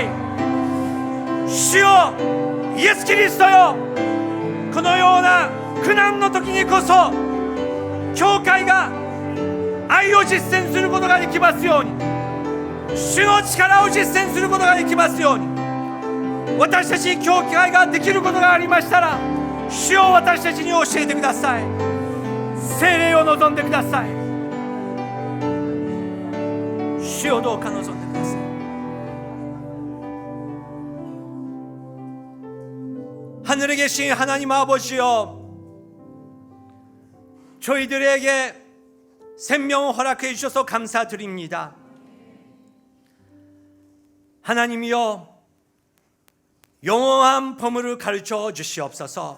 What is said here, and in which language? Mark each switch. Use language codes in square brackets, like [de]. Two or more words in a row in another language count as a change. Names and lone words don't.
[ja] 主よ、イエス・キリストよ、このような苦難の時にこそ教会が愛を実践することができますように、主の力を実践することができますように、私たち教会ができることがありましたら主よ、私たちに教えてください。聖霊を望んでください。主をどうか望んでください。 [ko] 하늘에 계신 하나님 아버지여, 저희들에게 생명을 허락해 주셔서 감사드립니다. 하나님이여, 영원한 보물을 가르쳐 주시옵소서.